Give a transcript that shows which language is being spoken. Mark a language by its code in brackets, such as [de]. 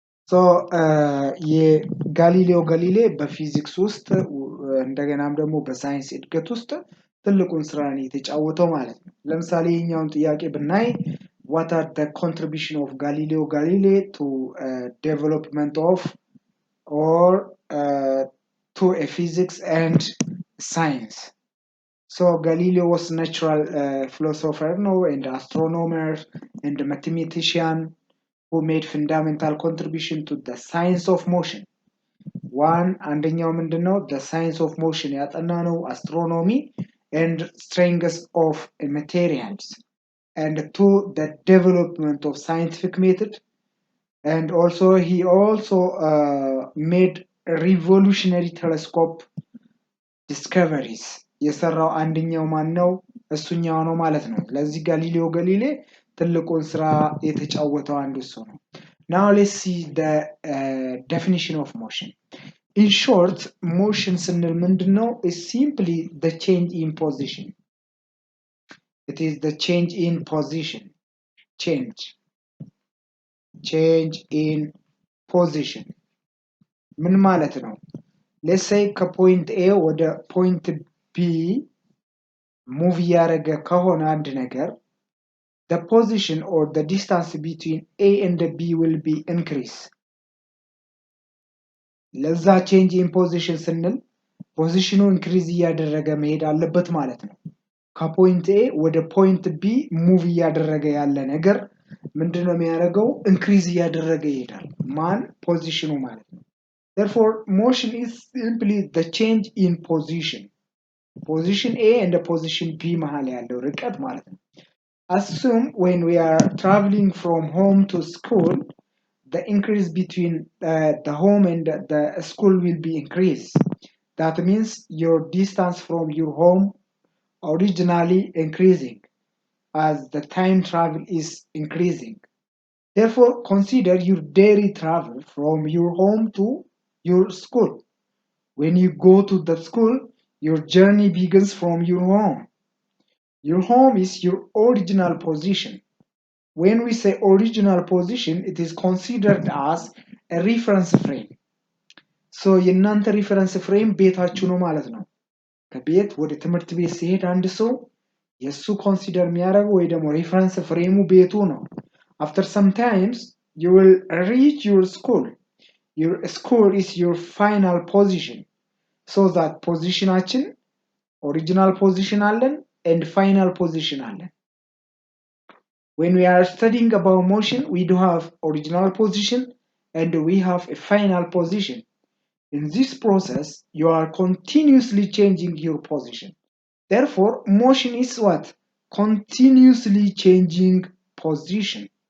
[am] So የጋሊሌዮ ጋሊሌ በፊዚክስ ውስጥ እንደገናም ደግሞ በሳይንስ እድገት ውስጥ ትልቁን ስራ ነው የተጫወተው ማለት ነው። ለምሳሌ ይሄኛውን ጥያቄ ብናይ [en] what are the contribution of Galileo Galilei to development of or to a physics and science? So Galileo was natural philosopher and astronomer and mathematician who made fundamental contribution to the science of motion. One, [am] አንደኛው ምንድነው [en] the science of motion [am] ያጠናነው [en] astronomy and strength of materials, and two, the development of scientific method, and also he also made revolutionary telescope discoveries. [am] የሰራው አንደኛው ማን ነው? እሱኛው ነው ማለት ነው። ለዚህ ጋሊሌዮ ጋሊሌ ትልቁን ስራ የተጫወተው አንዱ እሱ ነው። [en] Now let's see the definition of motion. In short, motion [am] ስንል ምንድነው? [en] is simply the change in position. It is the change in position. Change in position. [am] ምን ማለት ነው? [en] Let's say [am] ከፖይንት A ወደ ፖይንት B ሙቭ ያደረገ ከሆነ አንድ ነገር, [en] the position or the distance between A and B will be increased. [am] ለዛ [en] change in position [am] ስንል ፖዚሽኑ ኢንክሪዝ እያደረገ መሄድ አለበት ማለት ነው። ከፖይንት A ወደ ፖይንት B ሙቭ እያደረገ ያለ ነገር ምንድነው የሚያደርገው? ኢንክሪዝ እያደረገ ይሄዳል። ማን? ፖዚሽኑ ማለት ነው። [en] Therefore, motion is simply the change in position. Position A and the position B [am] መሃል ያለው ርቀት ማለት ነው። [en] Assume when we are traveling from home to school, the increase between the home and the school will be increased. That means your distance from your home originally increasing as the time travel is increasing. Therefore, consider your daily travel from your home to your school. When you go to the school, your journey begins from your home. Your home is your original position. When we say original position, it is considered as a reference frame. [am] So የናንተ reference frame ቤታችሁ ነው ማለት ነው። ከቤት ወደ ትምህርት ቤት ሲሄድ አንድ ሰው የሱ ኮንሲደር የሚያደርገው ወይ ደግሞ reference frame ቤቱ ነው። [en] After some times, you will reach your school. Your school is your final position. So that positionችን original position [am] አለን [en] and final position [am] አለን [en] when we are studying about motion we do have original position and we have a final position in this process you are continuously changing your position therefore motion is what continuously changing position